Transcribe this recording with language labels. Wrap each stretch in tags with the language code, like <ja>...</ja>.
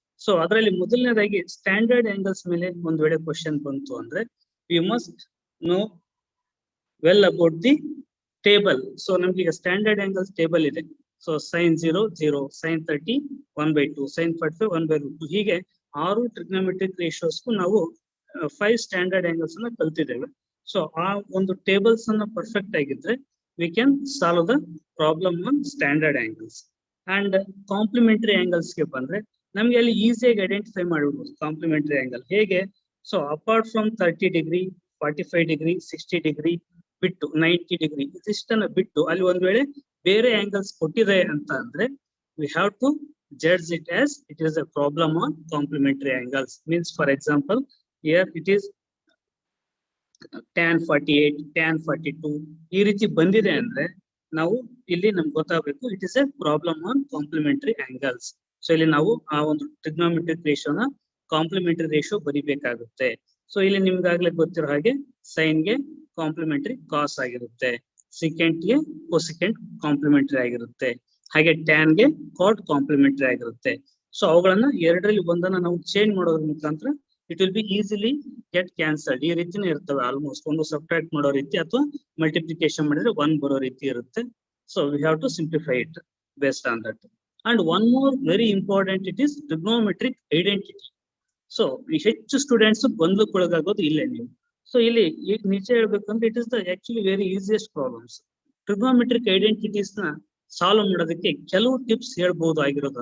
<kn>So ಅದರಲ್ಲಿ ಮೊದಲನೇದಾಗಿ standard angles ಮೇಲೆ ಒಂದ್ ವೇಳೆ ಕ್ವಶನ್ ಬಂತು ಅಂದ್ರೆ</kn> <en>We must know well about the table.</en> <kn>So ನಮ್ಗೆ ಈಗ ಸ್ಟ್ಯಾಂಡರ್ಡ್ ಆಂಗಲ್ಸ್ ಟೇಬಲ್ ಇದೆ. So sin 0 0, sin 30 1/2, sin 45 1/2. ಹೀಗೆ 6 ಟ್ರಿಗ್ನೋಮೆಟ್ರಿಕ್ ರೇಷಿಯೋಸ್ಗೂ ನಾವು 5 ಸ್ಟ್ಯಾಂಡರ್ಡ್ ಆಂಗಲ್ಸ್ ಅನ್ನ ಕಲ್ತಿದ್ದೇವೆ. ಸೊ ಆ ಒಂದು ಟೇಬಲ್ಸ್ ಅನ್ನ ಪರ್ಫೆಕ್ಟ್ ಆಗಿದ್ರೆ</kn> <en>we can solve the problem on standard angles. And complementary angles</en> <kn>ಗೆ ಬಂದ್ರೆ ನಮ್ಗೆ ಅಲ್ಲಿ ಈಸಿಯಾಗಿ ಐಡೆಂಟಿಫೈ ಮಾಡಬಹುದು ಕಾಂಪ್ಲಿಮೆಂಟರಿ ಆಂಗಲ್ ಹೇಗೆ.</kn> <en>so apart from 30 degree, 45 degree, 60 degree ಬಿಟ್ಟು 90 degree</en> <kn>ಇದಿಷ್ಟನ್ನ ಬಿಟ್ಟು ಅಲ್ಲಿ ಒಂದ್ ವೇಳೆ ಬೇರೆ ಆಂಗಲ್ಸ್ ಕೊಟ್ಟಿದೆ ಅಂತ ಅಂದ್ರೆ</kn> <en>we have to judge it as it is a problem on complementary angles. Means for example here it is tan 48, tan 42</en> <kn>ಈ ರೀತಿ ಬಂದಿದೆ ಅಂದ್ರೆ ನಾವು ಇಲ್ಲಿ ನಮ್ಗೆ ಗೊತ್ತಾಗಬೇಕು</kn> <en>It is a problem on complementary angles.</en> <kn>So ಇಲ್ಲಿ ನಾವು ಆ ಒಂದು ಟ್ರಿಗ್ನೋಮೆಟ್ರಿಕ್ ರೇಷಿಯೋನ ಕಾಂಪ್ಲಿಮೆಂಟರಿ ರೇಷಿಯೋ ಬರಿಬೇಕಾಗುತ್ತೆ. ಸೊ ಇಲ್ಲಿ ನಿಮ್ಗಾಗ್ಲೇ ಗೊತ್ತಿರೋ ಹಾಗೆ ಸೈನ್ ಗೆ ಕಾಂಪ್ಲಿಮೆಂಟರಿ ಕಾಸ್ ಆಗಿರುತ್ತೆ, ಸಿಕೆಂಟ್ ಗೆ ಕೊಸಿಕೆಂಟ್ ಕಾಂಪ್ಲಿಮೆಂಟರಿ ಆಗಿರುತ್ತೆ, ಹಾಗೆ ಟ್ಯಾನ್ ಗೆ ಕಾಟ್ ಕಾಂಪ್ಲಿಮೆಂಟರಿ ಆಗಿರುತ್ತೆ. ಸೊ ಅವುಗಳನ್ನ ಎರಡರಲ್ಲಿ ಒಂದನ್ನ ನಾವು ಚೇಂಜ್ ಮಾಡೋದ್ರ ಮುಖಾಂತರ</kn> <en>it will be easily get cancelled.</en> <kn>ಈ ರೀತಿನೇ ಇರ್ತವೆ ಆಲ್ಮೋಸ್ಟ್. ಒಂದು ಸಬ್ಟ್ರಾಕ್ಟ್ ಮಾಡೋ ರೀತಿ ಅಥವಾ ಮಲ್ಟಿಪ್ಲಿಕೇಶನ್ ಮಾಡಿದ್ರೆ 1 ಬರೋ ರೀತಿ ಇರುತ್ತೆ.</kn> <en>So we have to simplify it based on that. And one more very important, it is trigonometric identity.</en> <kn>So ಹೆಚ್ಚು ಸ್ಟೂಡೆಂಟ್ಸ್ ಗೊಂದಲಕ್ಕೊಳಗಾಗೋದು ಇಲ್ಲೇ ನೀವು. ಸೊ ಇಲ್ಲಿ ನಿಜ ಹೇಳ್ಬೇಕಂದ್ರೆ</kn> <en>It is the actually very easiest problems.</en> <kn>Trigonometric identities ನ ಸಾಲ್ವ್ ಮಾಡೋದಕ್ಕೆ ಕೆಲವು tips ಹೇಳ್ಬಹುದು ಆಗಿರೋದು.</kn>